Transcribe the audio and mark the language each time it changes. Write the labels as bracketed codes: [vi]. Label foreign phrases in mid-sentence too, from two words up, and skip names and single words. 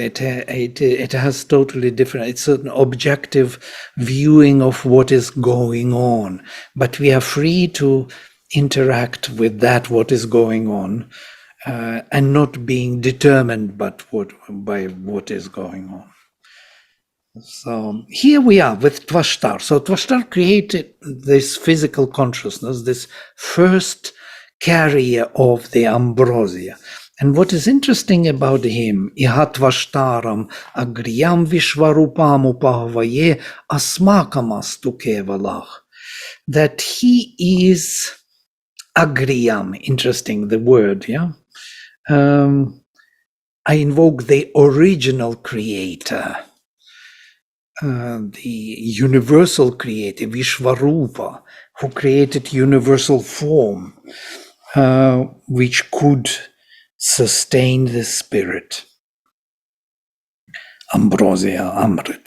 [en] It has totally different. It's an objective viewing of what is going on, but we are free to interact with that what is going on, and not being determined by what is going on. So here we are with Tvashtar. So Tvashtar created this physical consciousness, this first carrier of the ambrosia. And what is interesting about him, [sa] Ihatvashtaram agriyam vishvarupam upahvaye asmakamastu kevalach, [en] that he is agriyam. Interesting, the word, yeah. I invoke the original creator, the universal creator, Vishvarupa, who created universal form, which could sustain the spirit, ambrosia, amrita.